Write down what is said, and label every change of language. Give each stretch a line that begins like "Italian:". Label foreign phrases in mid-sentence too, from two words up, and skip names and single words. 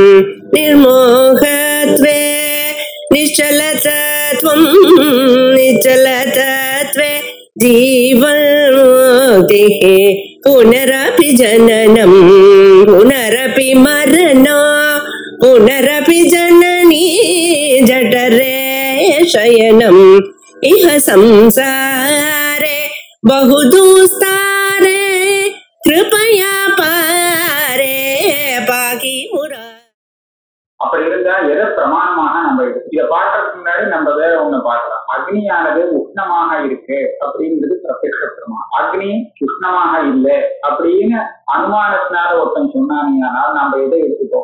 Sanskrit: निर्मोहत्वे निश्चलतत्वं निश्चलतत्वे जीवन्मुक्तिः पुनरपि जननं पुनरपि मरणं पुनरपि जननी जठरे शयनम् इह संसारे बहुदुस्तारे कृपया पारे पाहि मुरा.
Tamil: அப்படி இருந்தா எதை பிரமாணமாக நம்ம இதை பாக்குறதுக்கு முன்னாடி நம்ம வேற ஒண்ணு பார்க்கலாம். அக்னியானது உஷ்ணமாக இருக்கு அப்படிங்கிறது பிரத்யக்ஷ பிரமாணம். அக்னி உஷ்ணமாக இல்லை அப்படின்னு அனுமானத்தினால ஒருத்தன் சொன்னானீங்கனால் நம்ம எதை எடுத்துக்கோம்?